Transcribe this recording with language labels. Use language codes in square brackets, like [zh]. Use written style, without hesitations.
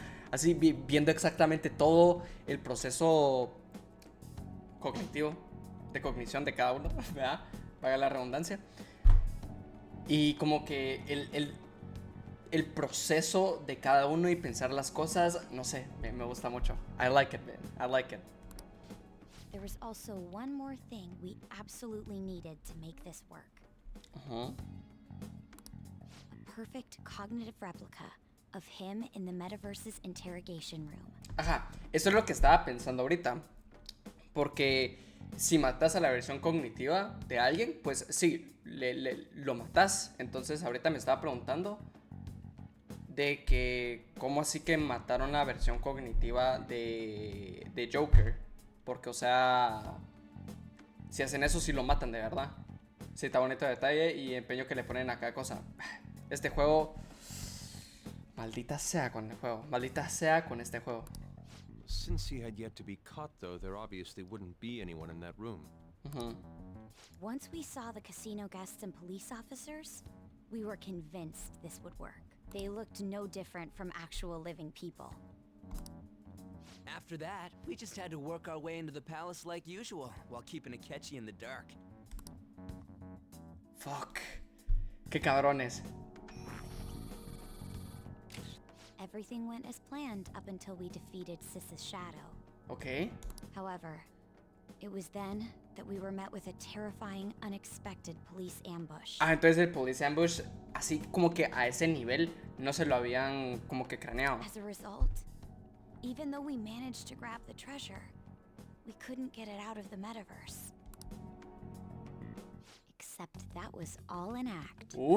[es] Así, viendo exactamente todo el proceso cognitivo, de cognición de cada uno, ¿verdad? Vaga la redundancia. Y como que el proceso de cada uno y pensar las cosas, no sé, me gusta mucho. [en] I like it, man. I like it. There was also one more thing we absolutely needed to make this work. A perfect cognitive replica of him in the metaverse's interrogation room. [es] Ajá, eso es lo que estaba pensando ahorita. Porque si matas a la versión cognitiva de alguien, pues sí, lo matas. Entonces ahorita me estaba preguntando de que cómo así que mataron la versión cognitiva de Joker. Porque, o sea, si hacen eso, sí lo matan de verdad. Sí, está bonito detalle y empeño que le ponen a cada cosa. Este juego, maldita sea con el juego. Maldita sea con este juego. [en] Since he had yet to be caught, though, there obviously wouldn't be anyone in that room. Once we saw the casino guests and police officers, we were convinced this would work. They looked no different from actual living people. After that, we just had to work our way into the palace like usual, while keeping Akechi in the dark. [es] Fuck. Qué cabrones. [en] Everything went as planned up until we defeated Sis's shadow. Okay. However, it was then that we were met with a terrifying, unexpected police ambush. [es] Ah, entonces el [en] police ambush, [es] así como que a ese nivel, no se lo habían como que craneado. [en] As a result, even though we managed to grab the treasure, we couldn't get it out of the metaverse. Except that was all an act.